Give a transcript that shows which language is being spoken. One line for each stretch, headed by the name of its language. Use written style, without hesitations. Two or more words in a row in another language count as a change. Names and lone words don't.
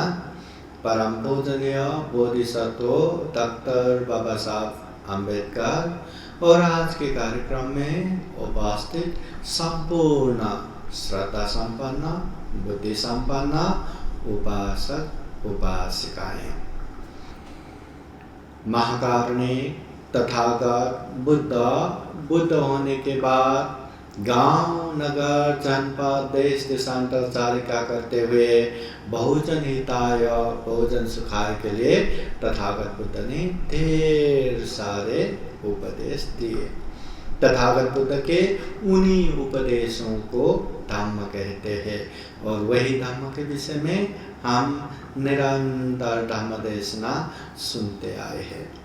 Hindi: परम पूजनीय बोधिसत्व डॉक्टर बाबा साहब अम्बेडकर और आज के कार्यक्रम में उपस्थित संपूर्ण श्रद्धा संपन्न बुद्धि संपन्न उपासक उपासिकाएं। महाकारुणिक तथागत बुद्ध होने के बाद गांव नगर जनपद देश देशांतर चारिका करते हुए
Pali: बहुजन हिताय बहुजन सुखाय
Hindi: के लिए तथागत बुद्ध ने ढेर सारे उपदेश दिए। तथागत बुद्ध के उन्हीं उपदेशों को धम्म कहते हैं और वही धम्म के विषय में हम निरंतर धम्म देशना सुनते आए हैं।